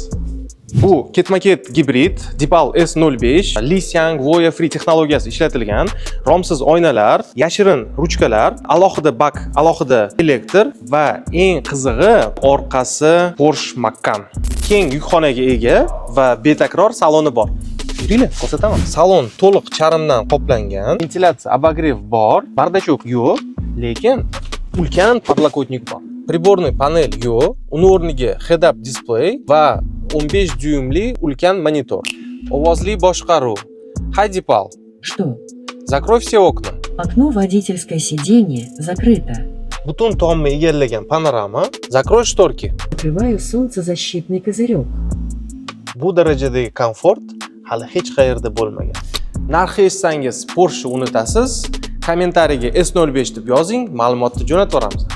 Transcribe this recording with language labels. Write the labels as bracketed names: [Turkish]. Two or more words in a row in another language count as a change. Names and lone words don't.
[Uzbek] Bu ketma-ket gibrid, Deepal S05, Li-Xiang Voya Free texnologiyasi ishlatilgan, romsiz oynalar, yashirin ruchkalar, alohida bak, alohida elektr va eng qizig'i orqasi Porsche Macan. Keng yukxonaga ega va betakror saloni bor. Yuringlar, ko'rsataman. Salon to'liq charmdan qoplangan, ventilyatsiya, обогрев bor, bardachok yo'q, lekin ulkan podlokotnik bor. Приборный panel yo'q, uni o'rniga [English] head-up display [Uzbek] va 15 dyumli ulkan monitor. Ovozli boshqaruv. Hi Deepal. [Russian] Что? Закрой все окна. Окно водительское сиденье закрыто. [Uzbek] Butun tomni egallagan panorama. [Russian] Закрой шторки. Открываю солнцезащитный козырек. [Uzbek] Bu darajadagi komfort hali hech qayerda bo'lmagan. Narxi eshitsangiz Porsche unutasiz. Kommentariyaga S05 deb yozing, ma'lumotni jo'natib yuboramiz.